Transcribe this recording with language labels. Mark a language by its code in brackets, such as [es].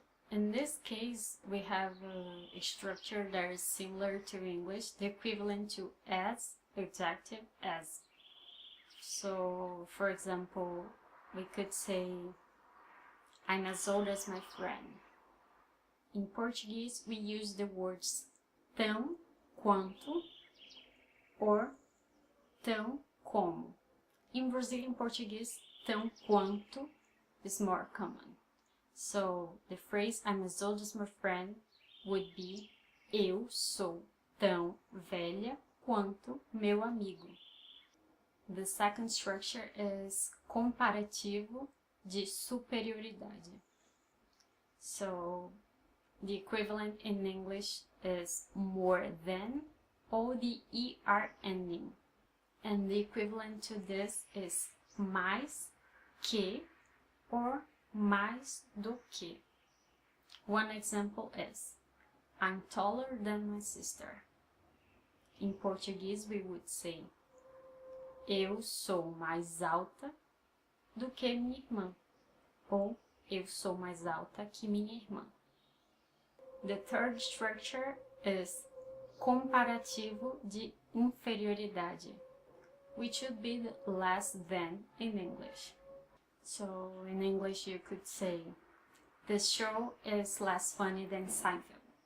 [en] In this case, we have a structure that is similar to English, the equivalent to as, adjective, as. So, for example, we could say, I'm as old as my friend. In Portuguese, we use the words tão, quanto, or tão, como. In Brazilian Portuguese, tão quanto is more common. So, the phrase, I'm as old as my friend, would be, [pt] eu sou tão velha quanto meu amigo. [en] The second structure is Comparativo de Superioridade. So, the equivalent in English is more than or the er ending. And the equivalent to this is mais que or mais do que. One example is, I'm taller than my sister. In Portuguese, we would say, [pt] eu sou mais alta do que minha irmã, ou eu sou mais alta que minha irmã. [en] The third structure is Comparativo de Inferioridade, which would be the less than in English. So in English you could say, this show is less funny than Seinfeld.